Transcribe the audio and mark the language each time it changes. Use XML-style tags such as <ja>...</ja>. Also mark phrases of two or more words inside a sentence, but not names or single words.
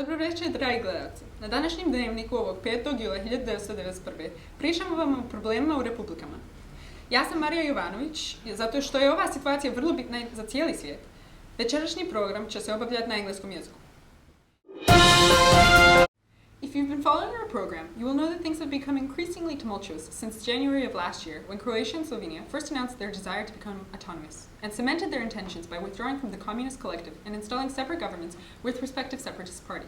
<sr>Dobroveče, dragi gledalci. Na današnjem dnevniku ovog 5. jula 1991. pričamo vam o problemima u republikama. Ja sam Marija Jovanović, zato što je ova situacija vrlo bitna za cijeli svijet. Večerašnji program će se obavljati na engleskom jeziku.</sr> <en>If you've been following our program, you will know that things have become increasingly tumultuous since January of last year, when Croatia and Slovenia first announced their desire to become autonomous, and cemented their intentions by withdrawing from the communist collective and installing separate governments with respective separatist parties.</en>